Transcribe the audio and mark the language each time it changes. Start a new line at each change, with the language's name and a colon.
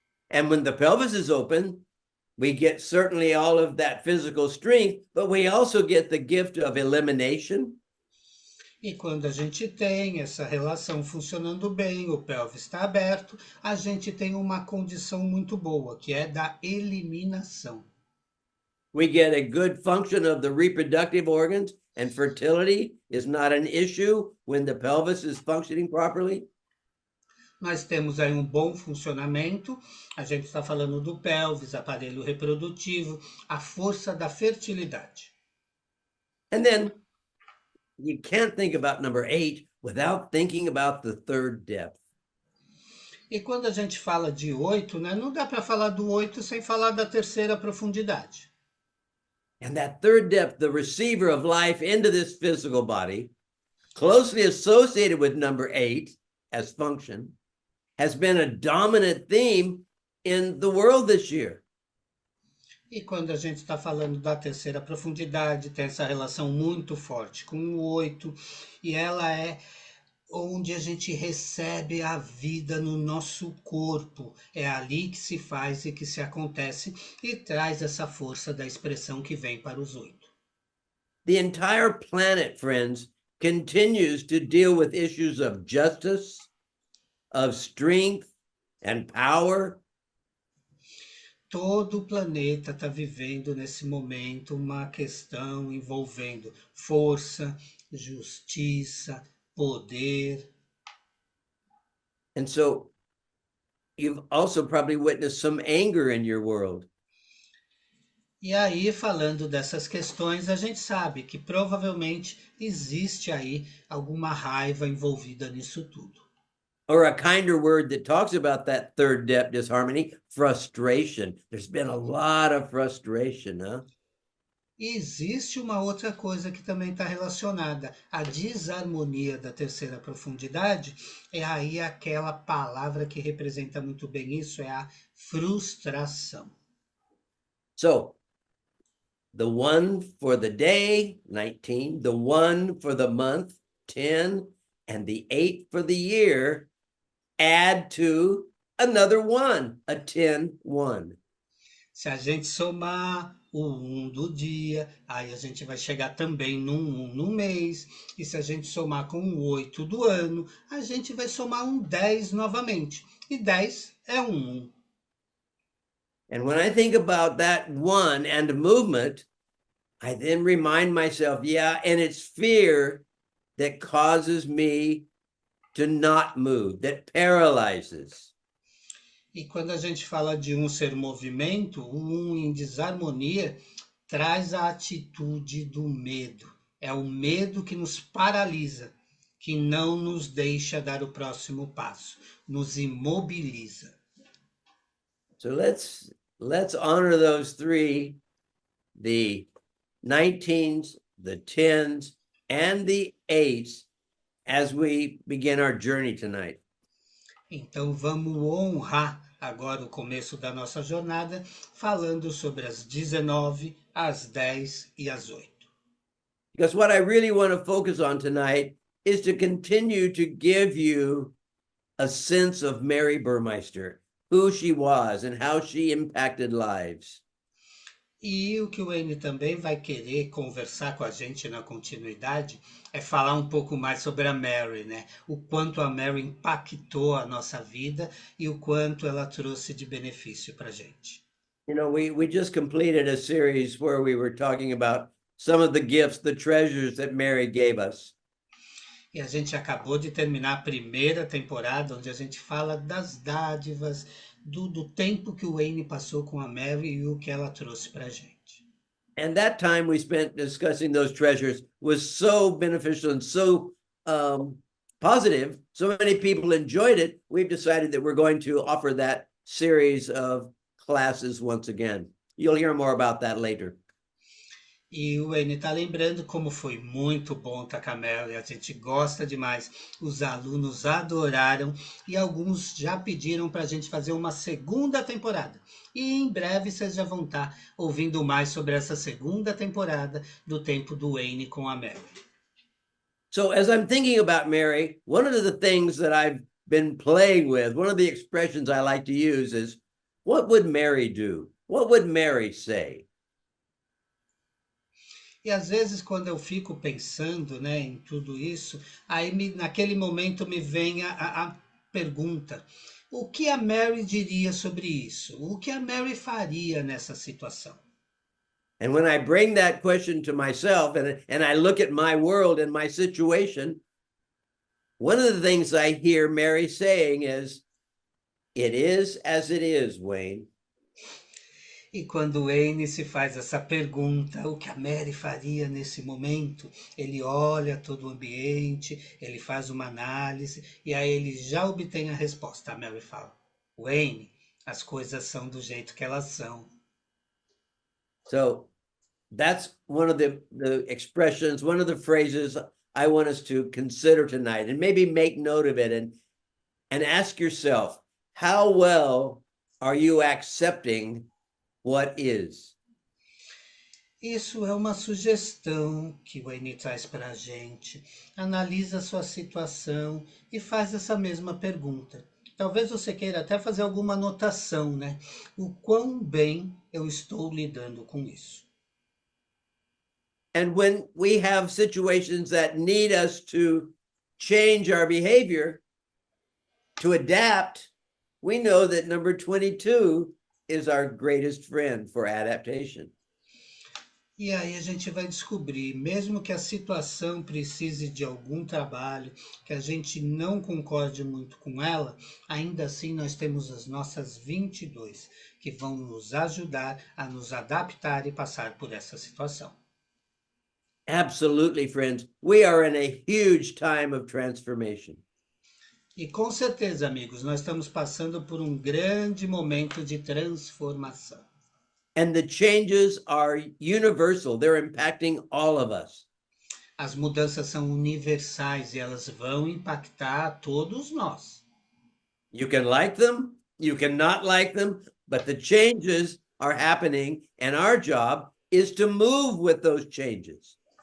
English: And when the pelvis is open, we get certainly all of that physical strength, but we also get the gift of elimination.
Portuguese: E quando a gente tem essa relação funcionando bem, o pelvis está aberto, a gente tem uma condição muito boa, que é da eliminação.
English: We get a good function of the reproductive organs, and fertility is not an issue when the pelvis is functioning properly.
Portuguese: Nós temos aí um bom funcionamento, a gente está falando do pelvis, aparelho reprodutivo, a força da fertilidade.
English: And then you can't think about number 8 without thinking about the third depth.
Portuguese: E quando a gente fala de 8, né, não dá para falar do 8 sem falar da terceira profundidade.
English: And that third depth, the receiver of life into this physical body, closely associated with number 8 as function, has been a dominant theme in the world this year.
Portuguese: E quando a gente está falando da terceira profundidade, tem essa relação muito forte com o 8, e ela é onde a gente recebe a vida no nosso corpo. É ali que se faz e que se acontece e traz essa força da expressão que vem para os 8.
English: The entire planet, friends, continues to deal with issues of justice, of strength, and power.
Portuguese: Todo o planeta está vivendo nesse momento uma questão envolvendo força, justiça, poder.
English: And so you've also probably witnessed some anger in your world.
Portuguese: E aí, falando dessas questões, a gente sabe que provavelmente existe aí alguma raiva envolvida nisso tudo.
English: Or a kinder word that talks about that third depth disharmony, frustration. There's been a lot of frustration, huh?
Portuguese: E existe uma outra coisa que também está relacionada. A desarmonia da terceira profundidade é aí aquela palavra que representa muito bem isso, é a frustração.
English: So the 1 for the day, 19, the 1 for the month, 10, and the 8 for the year add to another 1, a 10, 1.
Portuguese: Se a gente somar o um do dia, aí a gente vai chegar também num um no mês. E se a gente somar com o 8 do ano, a gente vai somar um 10 novamente. E 10 é um 1.
English: And when I think about that one and the movement, I then remind myself, yeah, and it's fear that causes me to not move, that paralyzes.
Portuguese: E quando a gente fala de um ser movimento, o um em desarmonia traz a atitude do medo. É o medo que nos paralisa, que não nos deixa dar o próximo passo, nos imobiliza.
English: So let's honor those three, the 19s, the 10s, and the 8s as we begin our journey tonight.
Portuguese: Então vamos honrar agora o começo da nossa jornada, falando sobre as 19, as 10 e as 8.
English: Because what I really want to focus on tonight is to continue to give you a sense of Mary Burmeister, who she was and how she impacted lives.
Portuguese: E o que o Wayne também vai querer conversar com a gente na continuidade é falar um pouco mais sobre a Mary, né? O quanto a Mary impactou a nossa vida e o quanto ela trouxe de benefício para a gente.
English: You know, we just completed a series where we were talking about some of the gifts, the treasures that Mary gave us.
Portuguese: E a gente acabou de terminar a primeira temporada, onde a gente fala das dádivas, do tempo que o Wayne passou com a Mary e o que ela trouxe para a gente.
English: And that time we spent discussing those treasures was so beneficial and so positive. So many people enjoyed it. We've decided that we're going to offer that series of classes once again. You'll hear more about that later.
Portuguese: E o Wayne está lembrando como foi muito bom estar com a Mary, a gente gosta demais, os alunos adoraram e alguns já pediram para a gente fazer uma segunda temporada. E em breve vocês já vão estar ouvindo mais sobre essa segunda temporada do tempo do Wayne com a Mary.
English: So as I'm thinking about Mary, one of the things that I've been playing with, one of the expressions I like to use is, what would Mary do? What would Mary say?
Portuguese: E às vezes quando eu fico pensando, né, em tudo isso, naquele momento me vem a pergunta: o que a Mary diria sobre isso? O que a Mary faria nessa situação?
English: And when I bring that question to myself and I look at my world and my situation, one of the things I hear Mary saying is, it is as it is, Wayne.
Portuguese: E quando o Wayne se faz essa pergunta, o que a Mary faria nesse momento, ele olha todo o ambiente, ele faz uma análise e aí ele já obtém a resposta. A Mary fala: Wayne, as coisas são do jeito que elas são.
English: So that's one of the expressions, one of the phrases I want us to consider tonight, and maybe make note of it and ask yourself, how well are you accepting what is?
Portuguese: Isso é uma sugestão que o Wayne traz para a gente. Analisa a sua situação e faz essa mesma pergunta. Talvez você queira até fazer alguma anotação, né? O quão bem eu estou lidando com isso.
English: And when we have situations that need us to change our behavior, to adapt, we know that number 22 is our greatest friend for adaptation.
Portuguese: E aí a gente vai descobrir, mesmo que a situação precise de algum trabalho, que a gente não concorde muito com ela, ainda assim nós temos as nossas 22, que vão nos ajudar a nos adaptar e passar por essa situação.
English: Absolutely, friends. We are in a huge time of transformation.
Portuguese: E com certeza, amigos, nós estamos passando por um grande momento de transformação.
English: And the changes are universal. They're impacting all of us.
Portuguese: As mudanças são universais e elas vão impactar a todos nós.
English: You can like them, you cannot like them, but the changes are happening, and our job is to move with those changes.